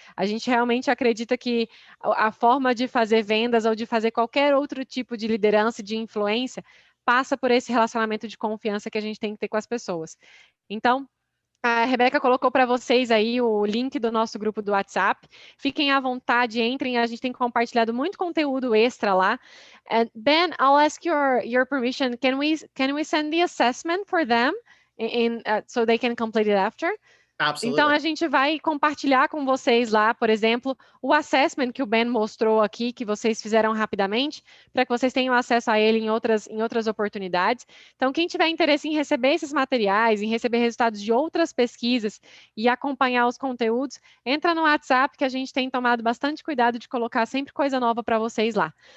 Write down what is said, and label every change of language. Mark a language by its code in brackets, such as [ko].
[pt] A gente realmente acredita que a forma de fazer vendas ou de fazer qualquer outro tipo de liderança e de influência passa por esse relacionamento de confiança que a gente tem que ter com as pessoas. Então, a Rebeca colocou para vocês aí o link do nosso grupo do WhatsApp. Fiquem à vontade, entrem. A gente tem compartilhado muito conteúdo extra lá. [en] And Ben, I'll ask your permission. Can we send the assessment for them so they can complete it after? Absolutely. [pt] Então, a gente vai compartilhar com vocês lá, por exemplo, o assessment que o Ben mostrou aqui, que vocês fizeram rapidamente, para que vocês tenham acesso a ele em outras oportunidades. Então, quem tiver interesse em receber esses materiais, em receber resultados de outras pesquisas e acompanhar os conteúdos, entra no WhatsApp, que a gente tem tomado bastante cuidado de colocar sempre coisa nova para vocês lá.